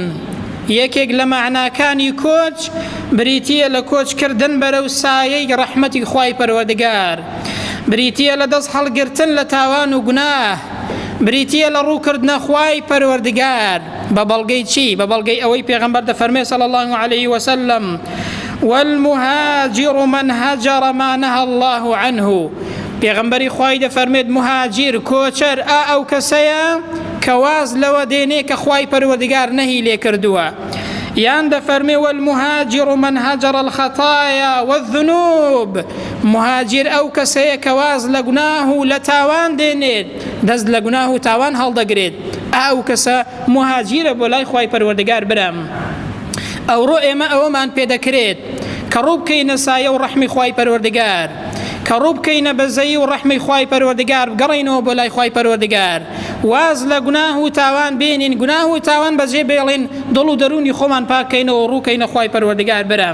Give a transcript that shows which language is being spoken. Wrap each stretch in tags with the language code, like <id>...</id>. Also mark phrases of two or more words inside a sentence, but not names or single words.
<ckb>یەکێک لە معناکانی کۆچ بریتیە لە کۆچکردن بەرەو سایەی ڕەحمەتی خوای پەروەردگار، بریتیە لە دەست هەڵگرتن لە تاوان و گوناه، بریتیە لە ڕووکردنە خوای پەروەردگار بە بەڵگەی چی؟ بە بەڵگەی ئەوەی پێغەمبەر دەفەرمێ</ckb> <ar>صلی الله عليه وسلم والمهاجر من هجر ما نهى الله عنه.</ar> <ckb>پێغەمبەری خوای دەفەرمێت مهاجر کۆچەر ئەو کەسەیە کە واز لەوە دێنێ کە خوای پەروەردگار نەهی لێ کردووە. یان دەفەرمێ</ckb> <ar>والمهاجر من هجر الخطايا والذنوب،</ar> <ckb>مهاجر ئەو کەسەیە کە واز لە گوناه و لە تاوان دێنێت، دەست لە گوناه و تاوان هەڵدەگرێت، ئەو کەسە مهاجرە بۆ لای خوای پەروەردگار برام. ئەوڕۆ ئێمە ئەوەمان پێدەکرێت کە ڕوو بکەینە سایە و ڕەحمی خوای پەروەردگار، کە ڕوو بکەینە بەزەیی و ڕەحمی خوای پەروەردگار، بگەڕینەوە بۆ لای خوای پەروەردگار، واز لە گوناه و تاوان بێنین، گوناه و تاوان بەجێ بێڵین، دڵ و دەرونی خۆمان پاکەینەوە و ڕووکەینە خوای پەروەردگار برام.</ckb>